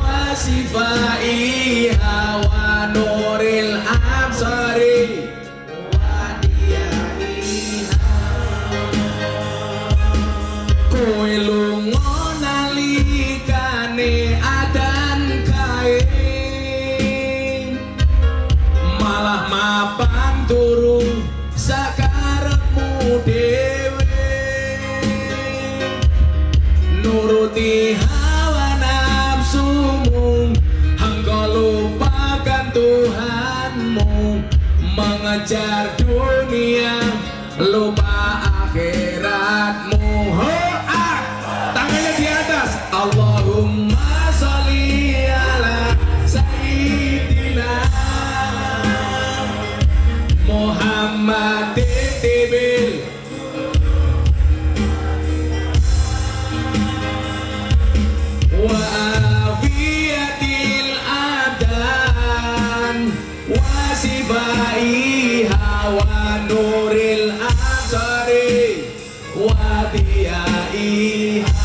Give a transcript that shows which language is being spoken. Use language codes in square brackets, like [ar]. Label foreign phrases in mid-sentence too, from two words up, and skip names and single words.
[ar] شفائها و نور الأبصار و ضيائها. [jv] Kowe lunga nalikane adan kae, malah mapan turu sakarepmu dhewe, nuruti hawa nafsumu, [id] engkau lupakan Tuhanmu, mengejar dunia lupa akhiratmu. Tangannya di atas. [ar] اللهم صل على سيدنا محمد طب و عافية الأبدان و شفائها و نور الأبصار و ضيائها.